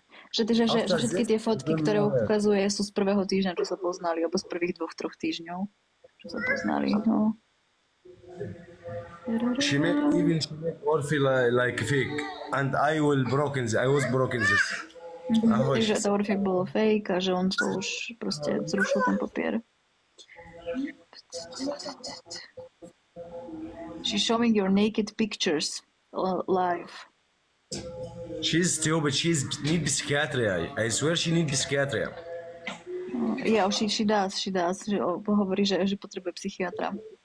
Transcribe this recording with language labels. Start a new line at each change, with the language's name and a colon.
Slovak: Že všetky tie fotky, ktoré ukazuje, sú z prvého týždňa, čo sa poznali, alebo z prvých 2-3 týždňov, čo sa poznali. No.
English: She make Orphy like fake, and I was broken this.
Slovak: Takže to Orphy bolo fake a že on to už proste zrušil ten papier.
English: She's showing your naked pictures live. She's stupid. She need psychiatry. I swear she need psychiatry. Yeah, she does.
Slovak: Že hovorí, že potrebuje psychiatra.